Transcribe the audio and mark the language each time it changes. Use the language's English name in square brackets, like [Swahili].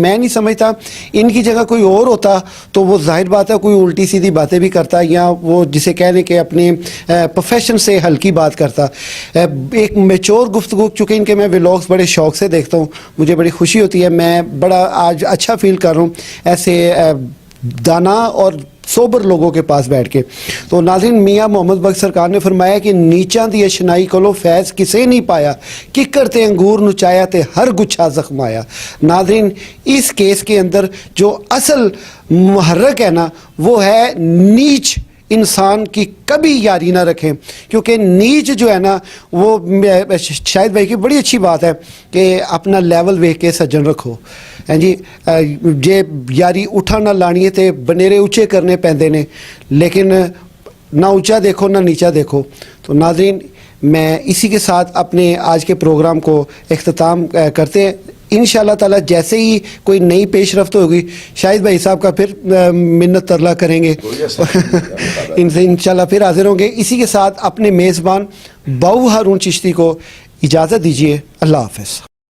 [Urdu] میں نہیں سمجھتا ان کی جگہ کوئی اور ہوتا تو وہ ظاہر بات ہے کوئی الٹی سیدھی باتیں بھی کرتا یا وہ جسے کہہ لیں کہ اپنے پروفیشن سے ہلکی بات کرتا. ایک میچور گفتگو, چونکہ ان کے میں ولاگس بڑے شوق سے دیکھتا ہوں, مجھے بڑی خوشی ہوتی ہے. میں بڑا آج اچھا فیل کر رہا ہوں ایسے دانا اور سوبر لوگوں کے پاس بیٹھ کے. تو ناظرین, میاں محمد بخش سرکار نے فرمایا کہ [Punjabi] نیچاں دی اشنائی کولو فیض کسے نہیں پایا, ککر تے انگور نچایا تے ہر گچھا زخمایا. [Urdu] ناظرین, اس کیس کے اندر جو اصل محرک ہے نا وہ ہے نیچ انسان کی کبھی یاری نہ رکھیں, کیونکہ نیچ جو ہے نا وہ شاہد بھائی کی بڑی اچھی بات ہے کہ [Punjabi] اپنا لیول ویکھ کے سجن رکھو. جی جے یاری اٹھا نہ لانی تے بنیرے اونچے کرنے پیندے نے, [Urdu] لیکن نہ اونچا دیکھو نہ نیچا دیکھو. تو ناظرین, میں اسی کے ساتھ اپنے آج کے پروگرام کو اختتام کرتے ہیں. انشاءاللہ تعالی جیسے ہی کوئی نئی پیش رفت ہوگی شاہد بھائی صاحب کا پھر منت ترلا کریں گے, ان سے انشاءاللہ پھر حاضر ہوں گے. اسی کے ساتھ اپنے میزبان باؤ ہارون چشتی کو اجازت دیجیے. اللہ حافظ.